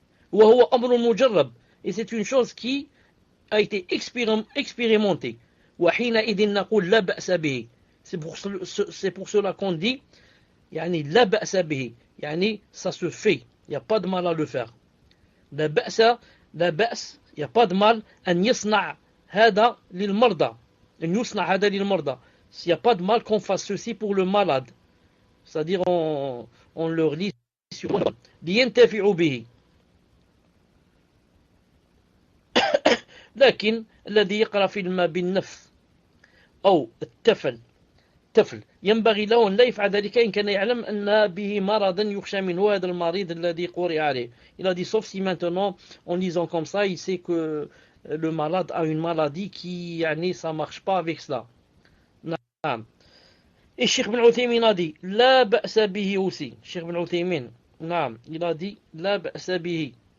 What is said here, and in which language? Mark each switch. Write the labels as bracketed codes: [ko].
[ar] وهو أمر مجرب, [fr] et c'est une chose qui a été expérimentée. [ar] وحينئذ نقول لا بأس به. [fr] C'est pour cela qu'on dit [ar] يعني لا بأس به, [fr] يعني ça se fait, il n'y a pas de mal à le faire. [ar] لا بأس, [fr] il n'y a pas de mal [ar] أن يصنع هذا للمرضى, أن يصنع هذا للمرضى. [fr] S'il n'y a pas de mal qu'on fasse ceci pour le malade, c'est-à-dire on leur lit sur [ar] لينتفعوا به. لكن الذي يقرأ في الماء بالنفث أو التفل ينبغي له أن لا يفعل ذلك إن كان يعلم أن به مرضا يخشى منه هذا المريض الذي قرئ عليه. [fr] Il a dit sauf si maintenant en lisant comme ça il sait que le malade a une maladie qui [ar] يعني [fr] ça marche pas avec cela. [ar] نعم. [fr] Et Cheikh Ben Uthaymin a dit [ar] لا بأس به [fr] aussi. Cheikh Ben Uthaymin, [ar] نعم, [fr] il a dit لا بأس به.